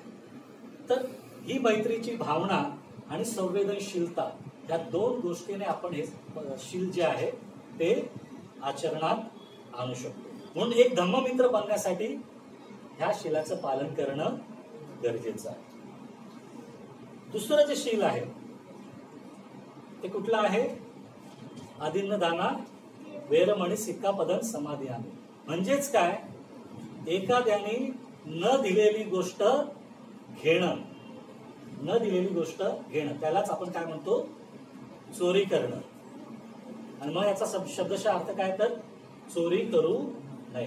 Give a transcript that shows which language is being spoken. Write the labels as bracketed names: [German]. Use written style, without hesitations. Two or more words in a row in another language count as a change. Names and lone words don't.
[Marathi] तर ही मैत्रीची भावना आणि संवेदनशीलता या दोन गोष्टीने आपण हे शील जे आहे ते आचरणात आणू शकतो. म्हणून एक धम्ममित्र बनण्यासाठी ह्या शीलाचं पालन करणं गरजेचं आहे. दुसरं जे शील आहे ते कुठलं आहे? [Pali] आदिन्न दाना वेरमणी सिक्कापदन समाधियामी. [Marathi] म्हणजेच काय, एखाद्याने न दिलेली गोष्ट घेणं, न दिलेली गोष्ट घेणं त्यालाच आपण काय म्हणतो? चोरी करणं. आणि मग याचा शब्दशः अर्थ काय, तर चोरी करू नये.